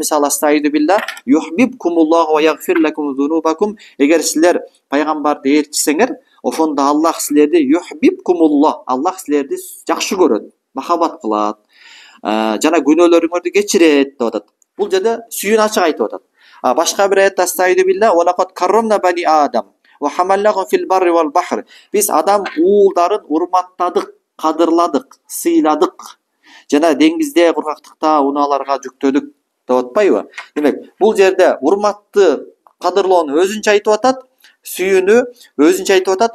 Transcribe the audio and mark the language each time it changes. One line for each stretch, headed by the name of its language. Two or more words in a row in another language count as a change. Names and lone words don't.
Arabic: Мисалы أستعيذ بالله، يحببكم الله ويغفر لكم ذنوبكم.
Kyrgyz: Эгер силер пайгамбарды ээрчисеңер, ошондо Аллах силерди юхбибкумуллах, Аллах силерди жакшы көрөт, махабат кылат, жана күнөөлөрүңөрдү кечирет деп атат. Бул жерде сүйүүнү ачык айтып атат. Башка бир аятта
Arabic: أستعيذ بالله، ولقد كرمنا بني آدم وحملناهم في البر والبحر.
Kyrgyz: Биз адам уулдарын урматтадык, кадырладык, сыйладык, жана деңизде, кургактыкта унааларга жүктөдүк деп атпайбы? Демек, бул жерде урматты, кадырлоону өзүнчө айтып атат, сүйүүнү өзүнчө айтып атат.